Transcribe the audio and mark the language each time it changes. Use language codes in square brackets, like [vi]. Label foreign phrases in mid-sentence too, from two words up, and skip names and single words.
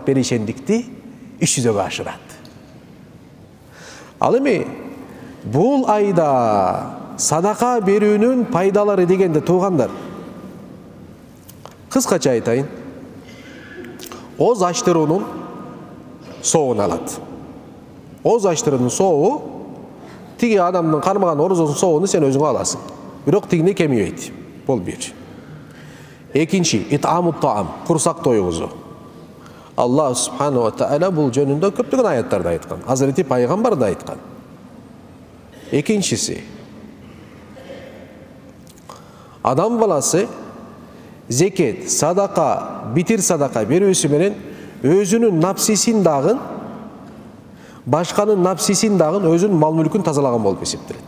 [ky] Берешендикти иш жүзөгө ашырат. Ал эми бул айда садака берүүнүн пайдалары дегенде туугандар, кыскача айтайын, ооз ачтыруунун соогун алат. Ооз ачтыруунун соогу тиги адамдын кармаган орозосунун соогуну сен өзүңө аласың. Бирок тигине кемейбейт. Бул бир. Экинчи, [ar] إطعام الطعام, [ky] курсак тойгузуу. [ar] الله سبحانه وتعالى [ky] бул жөнүндө көптөгөн аяттарда айткан, Азирети Пайгамбар да айткан. Экинчиси, адам баласы зекет, садака, битир садака берүүсү менен өзүнүн напсисин дагы, башканын напсисин дагы, өзүнүн мал мүлкүн тазалаган болуп эсептелет.